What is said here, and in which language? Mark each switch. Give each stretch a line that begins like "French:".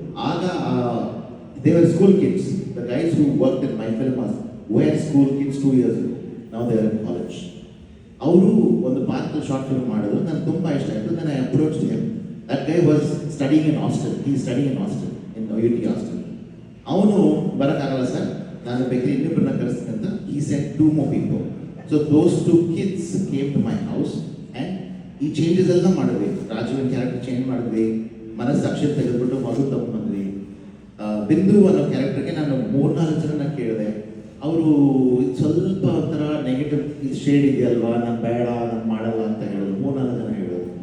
English: ಆಗ they were school kids, the guys who work in my film were school kids 2 years ago. ನಾವು they were in college.
Kannada: ಅವರು ಒಂದು ಪಾರ್ಕ್ ಶಾರ್ಟ್ ಫಿಲ್ಮ್ ಮಾಡಿದ್ರು, ನನಗೆ ತುಂಬ ಇಷ್ಟ ಆಯಿತು. ನಾನು
English: I approach him. That guy was studying in hostel, he studying in hostel, in UT hostel.
Kannada: ಅವನು ಬರೋಕ್ಕಾಗಲ್ಲ ಸರ್, ನಾನು ಬೇಕಾದ್ರೆ ಇನ್ನಿಬ್ಬರನ್ನ ಕಳಿಸ್ತೀನಿ ಅಂತ.
English: He sent 2 more people. So those 2 kids came to my house and
Kannada: ಈ ಚೇಂಜಸ್ ಎಲ್ಲ ಮಾಡಿದ್ವಿ. ರಾಜುವಿನ ಕ್ಯಾರೆಕ್ಟರ್ ಚೇಂಜ್ ಮಾಡಿದ್ವಿ, ಮನಸ್ಸಾಕ್ಷಿ ತೆಗೆದುಬಿಟ್ಟು ಮಗು ತಗೊಂಡ್ಬಂದ್ವಿ. ಬಿಂದು ಅನ್ನೋ ಕ್ಯಾರೆಕ್ಟರ್ಗೆ ನಾನು 3-4 ಜನನ ಕೇಳಿದೆ. ಅವರು ಸ್ವಲ್ಪ ಒಂಥರ ನೆಗೆಟಿವ್ ಶೇಡ್ ಇದೆಯಲ್ವಾ, ನಾನು ಬೇಡ, ನಾನು ಮಾಡಲ್ಲ ಅಂತ ಹೇಳಿದ್ರು. 3-4 ಜನ ಹೇಳಿದ್ರು.